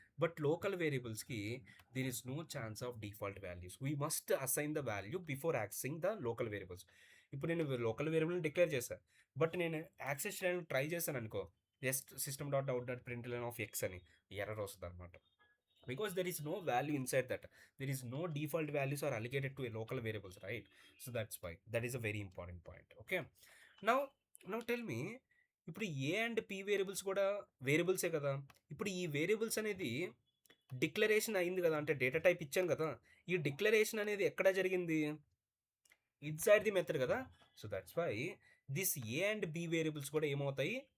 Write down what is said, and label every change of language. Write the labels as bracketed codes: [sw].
[en] But local వేరియబుల్స్కి there is no chance of default values. We must assign the value before accessing the local variables. [te] ఇప్పుడు నేను local వేరియబుల్ని declare చేశాను, but నేను access చేయడానికి try చేశాను అనుకో, just system dot out dot ప్రింట్లైన్ of X అని error వస్తుంది అనమాట. [en] Because there is no value inside that, there is no default values are allocated to a local variables, right? So that's why that is a very important point. Okay, now tell me, [te] ఇప్పుడు ఏ and P variables కూడా వేరియబుల్సే కదా. ఇప్పుడు ఈ variables అనేది declaration అయింది కదా, అంటే data type ఇచ్చాను కదా. ఈ డిక్లరేషన్ అనేది ఎక్కడ జరిగింది? ఇన్సైడ్ ది మెథడ్ కదా. [en] so that's why this [te] ఏ and B variables కూడా ఏమవుతాయి?